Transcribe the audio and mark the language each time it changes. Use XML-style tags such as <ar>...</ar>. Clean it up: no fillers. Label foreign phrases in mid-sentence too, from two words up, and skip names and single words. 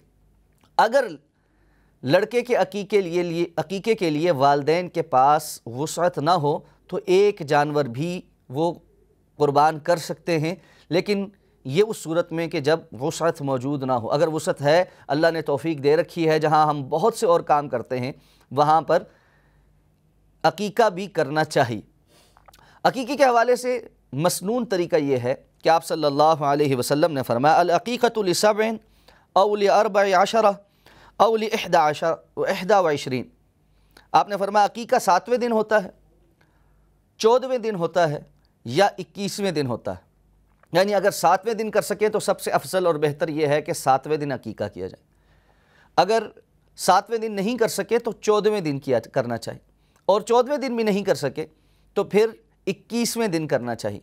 <ur>اگر لڑکے کے عقیقے کے لیے والدین کے پاس وسعت نہ ہو تو 1 جانور بھی وہ قربان کر سکتے ہیں، لیکن یہ اس صورت میں کہ جب وسعت موجود نہ ہو۔ اگر وسعت ہے، اللہ نے توفیق دے رکھی ہے، جہاں ہم بہت سے اور کام کرتے ہیں وہاں پر عقیقہ بھی کرنا چاہیے۔ عقیقے کے حوالے سے مسنون طریقہ یہ ہے کہ آپ صلی اللہ علیہ وسلم نے فرمایا</ur> <ar>العقیقۃ ل7 او ل14 او ل11 و21۔</ar> <ur>آپ نے فرمایا عقیقہ 7ویں دن ہوتا ہے، 14ویں دن ہوتا ہے یا 21ویں دن ہوتا ہے، یعنی اگر 7ویں دن کر سکیں تو سب سے افضل اور بہتر یہ ہے کہ 7ویں دن عقیقہ کیا جائے۔ اگر 7ویں دن نہیں کر سکے تو 14ویں دن کرنا چاہیے، اور 14ویں دن بھی نہیں کر سکے تو پھر 21ویں دن کرنا چاہیے۔</ur>